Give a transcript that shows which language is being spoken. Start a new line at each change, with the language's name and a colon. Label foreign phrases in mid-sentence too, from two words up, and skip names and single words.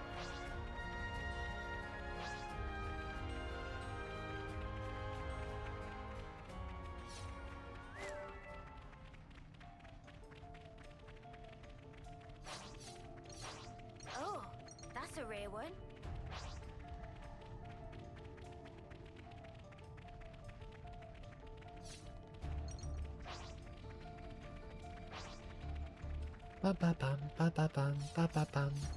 English: Oh, that's a rare one. Ba ba bum ba ba bum ba ba bum.